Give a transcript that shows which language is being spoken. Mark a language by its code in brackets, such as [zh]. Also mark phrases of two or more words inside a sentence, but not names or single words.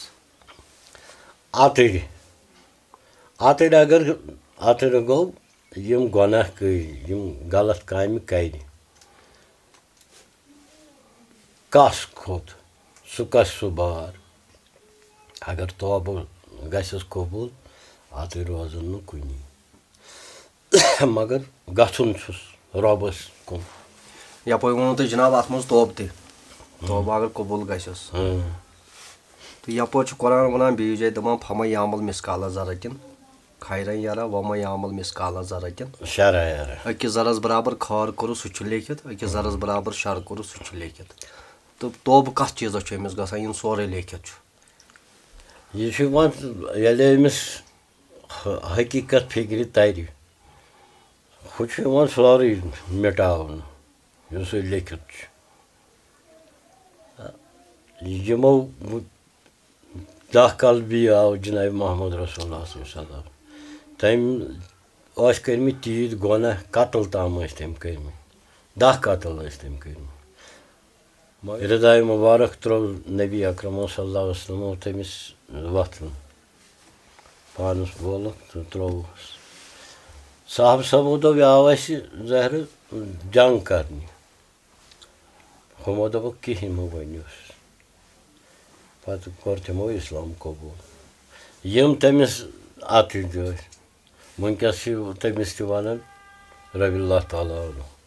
[ks] اتٕرۍ اگر اتٕرۍ گوٚو یِم گۄناہ کٔرۍ یِم غلط کامہِ کرِ کس کھوٚت سُہ کس سُہ بار اگر توبہٕ گژھٮ۪س قبوٗل اتٕرۍ روزن نہٕ کُنی مگر گژھُن چھُس رۄبس کُن یپٲرۍ ووٚنوُ تۄہہِ جناب اتھ منٛز توبہٕ تہِ توبہٕ اگر قبوٗل گژھٮ۪س تہٕ یپٲرۍ چھُ قرآن ونان بیٚیِس جایہِ دپان [ar] فمن یعمل مثقال ذرة [ks] خیرن یرا ومن یعمل مثقال ذرة [ar] شرا یرا [ks] أکِس ذرس برابر خٲر کوٚرُس سُہ چھُ لیکھِتھ أکِس ذرس برابر شر کوٚرُس سُہ چھُ لیکھِتھ تہٕ توبہٕ کتھ چیٖزس چھُ أمِس گژھان یِم سورُے لیکھِتھ چھُ یہِ چھُ وۄنۍ ییٚلہِ أمِس حقیٖقت فِکرِ ترِ ہُہ چھُ یِوان سورُے مِٹاونہٕ یُس یہِ لیکھِتھ چھُ یِمو دہ قلبی آو جناب محمد [ar] رسول اللہ صلی اللہ علیہ وسلم [ks] تٔمۍ ٲسۍ کٔرمٕتۍ تیٖتۍ گۄناہ قتل تام ٲسۍ تٔمۍ کٔرمٕتۍ 10 قتل ٲسۍ تٔمۍ کٔرمٕتۍ رِداے مُبارک ترٛوو نبی اکرم [ar] صلی اللہ علیہ وسلمو [ks] تٔمِس وۄتھُن پانس بولُکھ تہٕ ترٛووُس صاحب صٲبو دوٚپ یہِ آو اَسہِ ظٲہرٕ جنگ کرنہِ ہُمو دوٚپُکھ کِہیٖنۍ مہٕ ؤنِوُس پتہٕ کوٚر تِمو اسلام قبوٗل یِم تٔمِس اتٕرۍ ٲسۍ وٕنکٮ۪س چھِ تٔمِس تہِ ونان [ar] رضی اللہ تعالیٰ عنہ